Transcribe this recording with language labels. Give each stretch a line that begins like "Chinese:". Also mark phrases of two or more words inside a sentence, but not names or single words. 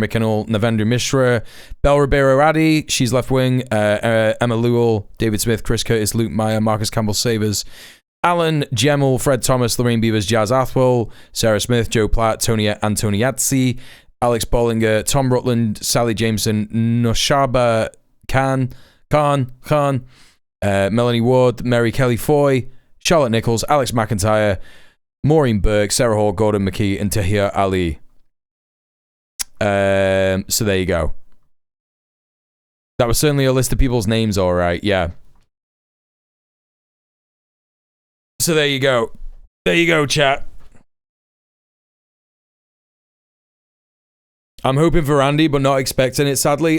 English: McKinnell, Navendra Mishra, Belle Ribeiro Addy, she's left wing, Emma Lewell, David Smith, Chris Curtis, Luke Meyer, Marcus Campbell Savers, Alan Gemmell, Fred Thomas, Lorraine Beavers, Jazz Athwell, Sarah Smith, Joe Platt, Tony Antoniazzi, Alex Bollinger, Tom Rutland, Sally Jameson, Noshaba Khan, Melanie Ward, Mary Kelly Foy, Charlotte Nichols, Alex McIntyre, Maureen Burke, Sarah Hall, Gordon McKee, and Tahir Ali. So there you go. That was certainly a list of people's names, all right. Yeah. So there you go. There you go, chat. I'm hoping for Andy, but not expecting it, sadly.